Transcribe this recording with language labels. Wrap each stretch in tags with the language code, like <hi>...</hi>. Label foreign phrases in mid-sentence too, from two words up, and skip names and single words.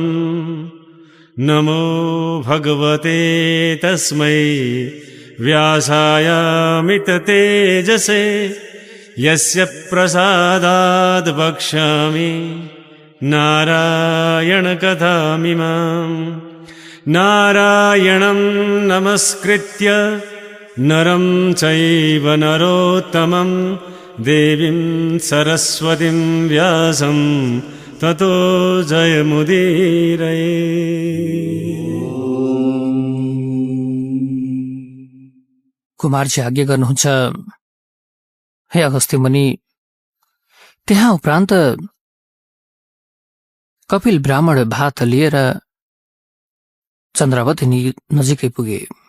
<sa>नमो भगवते तस्मै व्यासायामिततेजसे यस्य प्रसादाद् वक्ष्यामि नारायणकथामिमाम्। नारायणं नमस्कृत्य नरं चैव नरोत्तमं देवीं सरस्वतीं व्यासं ततो जयमुदीरये।</sa> <ne>कुमारजी आज्ञा गर्नुहुन्छ। हे अगस्त्य मुनि, त्यहाँ उपरान्त कपिल ब्राह्मण भात लिएर चन्द्रावती नजिकै पुगे।</ne>